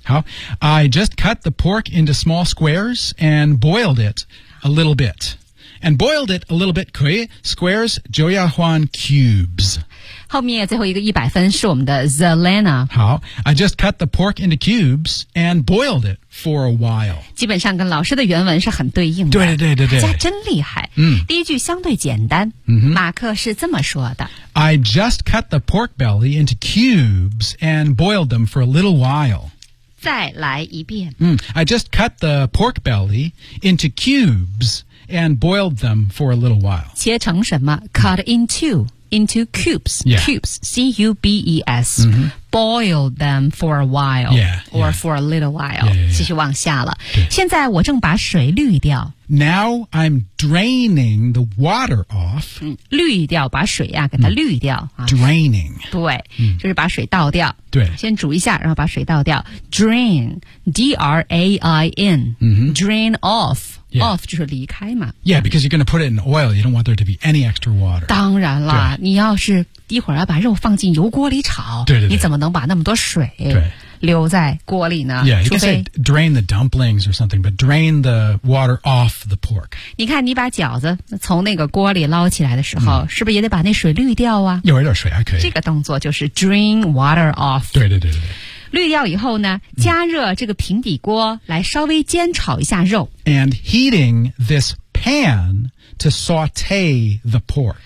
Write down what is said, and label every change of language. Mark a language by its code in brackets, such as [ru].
[zh] 好 [en] I just cut the pork into small squares and boiled it a little bit and boiled it a little bit [zh] 可以 [en] squares [zh] 就要换 [en] cubes [zh] 后面最后一个一百分是我们的 Zelena 好 [en] I just cut the pork into cubes and boiled it for a while [zh] 基本上跟老师的原文是很对应的对对对对对，大家真厉害、嗯、第一句相对简单、嗯、马克是这么说的 [en] I just cut the pork belly into cubes and boiled them for a little while [zh] 再来一遍、 [en] 嗯、I just cut the pork belly into cubes and boiled them for a little while [zh] 切成什么 [en] cut into cubes,、 yeah. cubes, C-U-B-E-S,、 mm-hmm. boil them for a while, yeah, or yeah. for a little while. Yeah, yeah, yeah. [zh] 继续往下了。现在我正把水滤掉。 [en] Now I'm draining the water off.、 [zh] 嗯、滤掉把水呀、啊、给它滤掉、嗯啊。 [en] Draining. [zh] 对、嗯、就是把水倒掉。对。先煮一下然后把水倒掉。 [en] Drain, D-R-A-I-N,、 mm-hmm. drain off. Yeah. [zh] Off 就是离开嘛。 [en] Yeah, because you're going to put it in oil. You don't want there to be any extra water. [zh] 当然啦，你要是一会儿要把肉放进油锅里炒，对对对，你怎么能把那么多水留在锅里呢？ [en] Yeah, you can say drain the dumplings or something, but drain the water off the pork. [zh] 你看你把饺子从那个锅里捞起来的时候、嗯、是不是也得把那水滤掉啊？有一点水还可以。这个动作就是 [en] drain water off. [zh] 对对对对对。滤掉以后呢加热这个平底锅来稍微煎炒一下肉 [en] And heating this pan to saute the pork